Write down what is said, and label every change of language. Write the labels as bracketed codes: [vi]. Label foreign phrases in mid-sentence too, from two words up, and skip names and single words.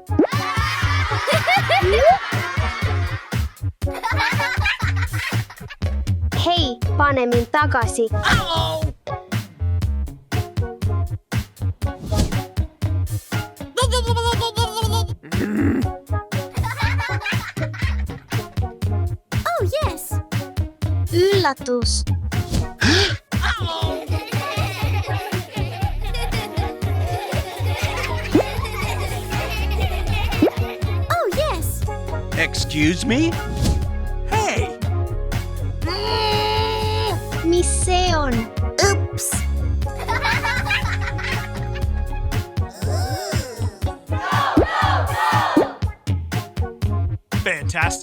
[et] Hei, pane mind tagasi. [en] Oh, yes. [et] Üllatus. [en] Oh, yes. Excuse me? Hey! [et] Mis see on? [en] Oops. Fantastic.